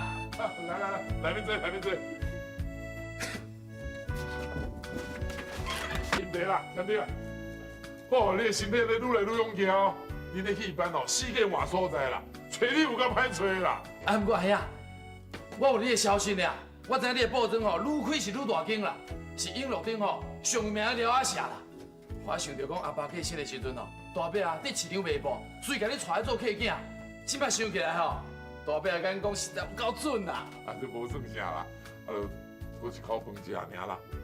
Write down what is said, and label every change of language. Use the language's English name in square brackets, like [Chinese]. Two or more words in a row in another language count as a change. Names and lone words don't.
[Min Nan Chinese] 来面坐。添丁啦，添丁啊！哦，你的身体咧愈来愈勇健哦，你的戏班哦，世界换所在啦，找你有够歹找啦。啊，不过哎呀，我有你的消息呢，我知影你的报章吼愈开是愈大间啦，是永乐顶吼上名的廖阿社啦。我想着讲阿爸过身的时阵哦，大伯啊伫市场卖布，所以甲你带来做客囝。即摆想起来吼，大伯甲你讲实在有够准啦。啊，这无算啥啦，啊，就一口饭食尔啦。